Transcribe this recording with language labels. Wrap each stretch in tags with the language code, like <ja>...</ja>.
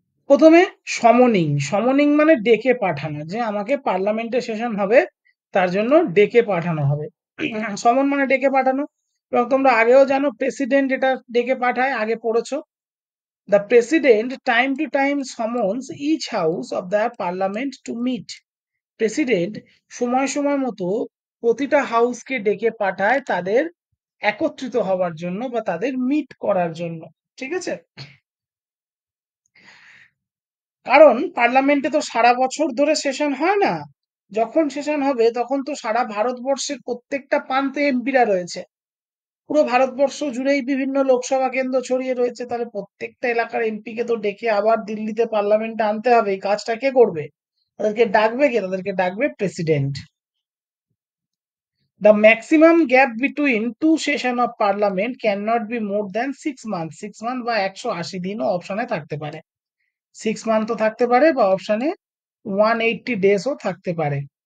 <bn>প্রথমে সমনিং। সমনিং মানে ডেকে পাঠানো, যে আমাকে পার্লামেন্টের সেশন হবে তার জন্য ডেকে পাঠানো হবে। সমন মানে ডেকে পাঠানো, এবং তোমরা আগেও জানো প্রেসিডেন্ট এটা ডেকে পাঠায়, আগে পড়েছো।</bn> <en>The president time to time summons each house of the parliament to meet.</en> <bn>President সময় সময় মতো প্রতিটা হাউসকে ডেকে পাঠায় তাদের একত্রিত হওয়ার জন্য বা তাদের মিট করার জন্য। ঠিক আছে? কারণ পার্লামেন্টে তো সারা বছর ধরে সেশন হয় না, যখন সেশন হবে তখন তো সারা ভারতবর্ষের প্রত্যেকটা প্রান্তে এমপিরা রয়েছে, পুরো ভারতবর্ষ জুড়েই বিভিন্ন লোকসভা কেন্দ্র ছড়িয়ে রয়েছে, তাহলে প্রত্যেকটা এলাকার এমপি কে তো ডেকে আবার দিল্লিতে পার্লামেন্টে আনতে হবে, এই কাজটা কে করবে? তাদেরকে ডাকবে কে? তাদেরকে ডাকবে president.</bn> <en>The maximum gap between two session of parliament cannot be more than 6 months.</en> <bn>6 month বা 180 দিনও অপশনে থাকতে পারে। 6 মান্থও থাকতে পারে বা অপশনে 180 ডেজও থাকতে পারে।</bn>